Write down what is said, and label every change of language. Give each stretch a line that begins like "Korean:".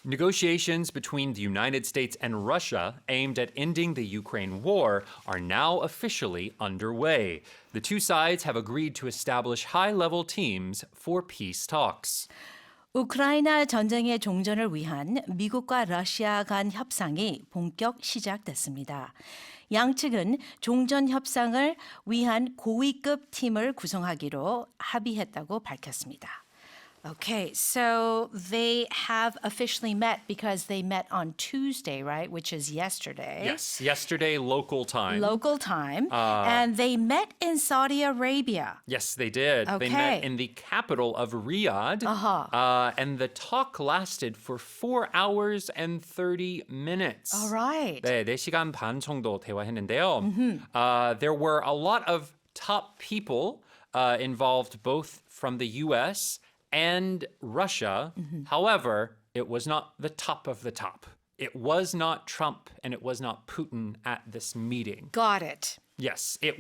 English: Negotiations between the United States and Russia aimed at ending the Ukraine war are now officially underway. The two sides have agreed to establish high-level teams for peace talks.
Korean: 우크라이나 전쟁의 종전을 위한 미국과 러시아 간 협상이 본격 시작됐습니다. 양측은 종전 협상을 위한 고위급 팀을 구성하기로 합의했다고 밝혔습니다.
English: Okay, so they have officially met because they met on Tuesday, right? Which is yesterday. Yes, yesterday local time. Local time. And they met in Saudi Arabia. Yes, they did. Okay. They met in the capital of Riyadh. And the talk lasted for 4 hours and 30 minutes. All right.
Korean: 네, 4시간 반 정도 대화했는데요.
English: There were a lot of top people involved both from the U.S. and Russia. However, it was not the top of the top. It was not Trump and it was not Putin at this meeting. Got it. Yes, it